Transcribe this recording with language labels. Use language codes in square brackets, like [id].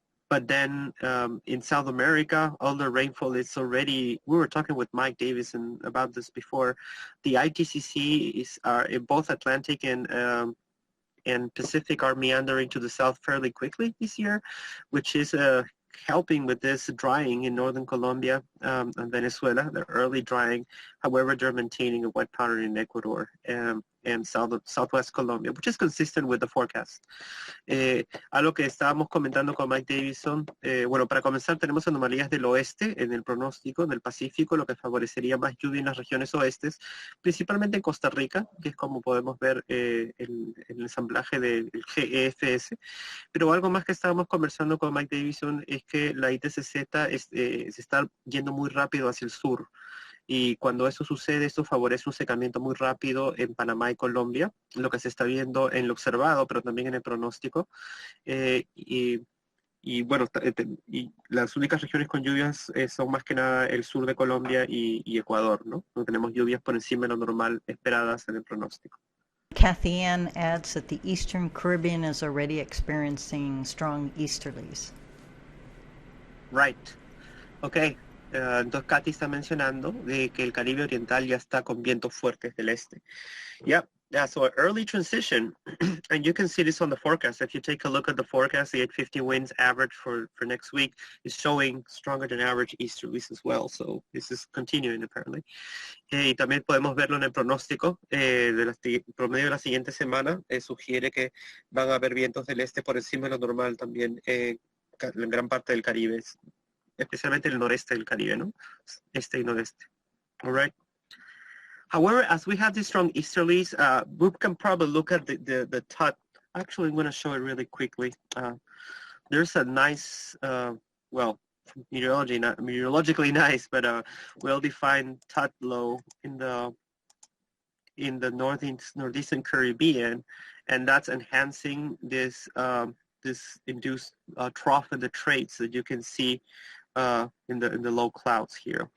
[en] But then in South America, all the rainfall is already, we were talking with Mike Davison about this before, the ITCZ is in both Atlantic and Pacific are meandering to the south fairly quickly this year, which is helping with this drying in northern Colombia and Venezuela, the early drying. However, they're maintaining a wet pattern in Ecuador and southwest Colombia, which is consistent with the forecast. [es] Algo que estábamos comentando con Mike Davison, bueno, para comenzar tenemos anomalías del oeste en el pronóstico del Pacífico, lo que favorecería más lluvia en las regiones oestes, principalmente en Costa Rica, que es como podemos ver el ensamblaje del GEFS. Pero algo más que estábamos conversando con Mike Davison es que la ITCZ se está yendo muy rápido hacia el sur. Y cuando eso sucede, esto favorece un secamiento muy rápido en Panamá y Colombia, lo que se está viendo en lo observado, pero también en el pronóstico. Y bueno, y las únicas regiones con lluvias son más que nada el sur de Colombia y Ecuador, ¿no? No tenemos lluvias por encima de lo normal esperadas en el pronóstico. [en] Kathy Ann adds that the Eastern Caribbean is already experiencing strong easterlies. Right. Okay. [es] Entonces Katy está mencionando de que el Caribe Oriental ya está con vientos fuertes del este. [en] Yep. Yeah, so early transition, and you can see this on the forecast. If you take a look at the forecast, the 850 winds average for next week is showing stronger than average easterlies as well. So this is continuing apparently. [es] Y también podemos verlo en el pronóstico promedio de la siguiente semana. Sugiere que van a haber vientos del este por encima de lo normal también en gran parte del Caribe, especialmente el noreste del Caribe, ¿no? Este y noreste. [en] All right. However, as we have these strong easterlies, we can probably look at the TUT. Actually, I'm going to show it really quickly. There's a nice, well, meteorologically nice, but well-defined TUT low in the northeastern Caribbean, and that's enhancing this this induced trough in the traits that you can see in the low clouds here.